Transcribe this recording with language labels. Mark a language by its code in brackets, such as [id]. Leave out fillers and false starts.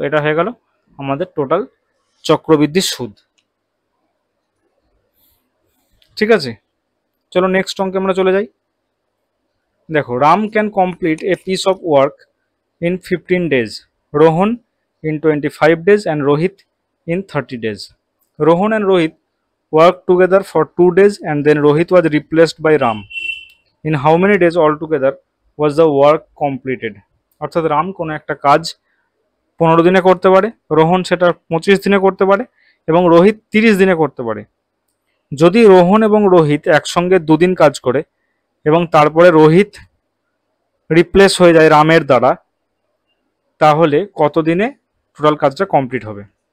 [bn] এটা হয়ে গেল আমাদের টোটাল চক্রবৃদ্ধি সুদ। ঠিক আছে, চলো নেক্সট অঙ্কে আমরা চলে যাই। দেখো, [en] Ram can complete a piece of work in 15 days, Rohan in 25 days and Rohit in 30 days. Rohan and Rohit worked together for 2 days and then Rohit was replaced by Ram. In how many days altogether was the work completed? [bn] অর্থাৎ রাম কোনো একটা কাজ 15 দিনে করতে পারে, রোহন সেটা 25 দিনে করতে পারে এবং রোহিত 30 দিনে করতে পারে। যদি রোহন এবং রোহিত একসঙ্গে 2 দিন কাজ করে এবং তারপরে রোহিত রিপ্লেস হয়ে যায় রামের দ্বারা, তাহলে কত দিনে টোটাল কাজটা কমপ্লিট হবে?